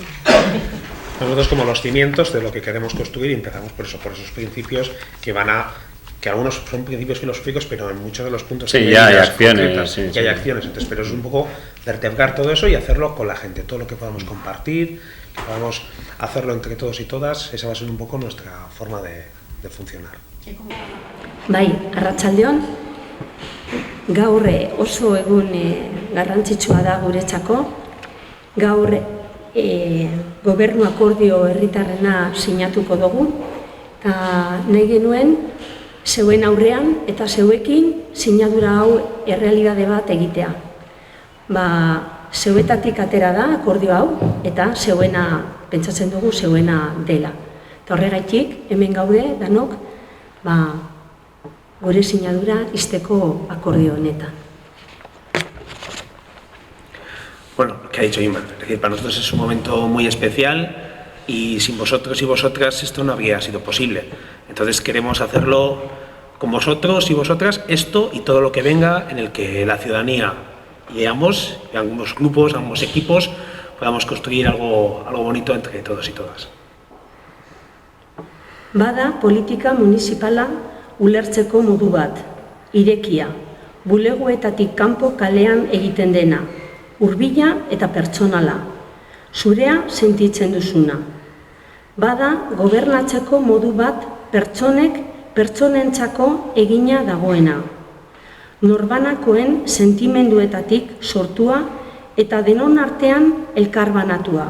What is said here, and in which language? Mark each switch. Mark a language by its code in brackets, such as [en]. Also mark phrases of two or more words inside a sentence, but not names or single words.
[es] Nosotros como los cimientos de lo que queremos construir empezamos por esos principios que algunos son principios filosóficos, pero en muchos de los puntos hay acciones, hay acciones. Entonces, pero es un poco vertebrar todo eso y hacerlo con la gente, todo lo que podamos compartir, que podamos hacerlo entre todos y todas. Esa va a ser un poco nuestra forma de funcionar. [eu] Bai, arratsaldeon, gaur oso egun garrantzitsua da guretzako. Gaur gobernu akordio herritarrena sinatuko dugu, eta nahi genuen zeuen aurrean eta zeuekin sinadura hau errealitate bat egitea. Zeuetatik atera da akordio hau, eta zeuena, pentsatzen dugu zeuena dela. Eta horregaitik, hemen gaude, danok, gure sinadura izteko akordio honetan. [es] Bueno, lo que ha dicho Ima, es decir, para nosotros es un momento muy especial y sin vosotros y vosotras esto no habría sido posible. Entonces queremos hacerlo con vosotros y vosotras, esto y todo lo que venga en el que la ciudadanía y ambos grupos, ambos equipos, podamos construir algo bonito entre todos y todas. [eu] Bada politika municipala ulertzeko modu bat, irekia, bulegoetatik kanpo kalean egiten dena, hurbila eta pertsonala, zurea sentitzen duzuna. Bada gobernatzeko modu bat pertsonentzako egina dagoena, norbanakoen sentimenduetatik sortua eta denon artean elkarbanatua.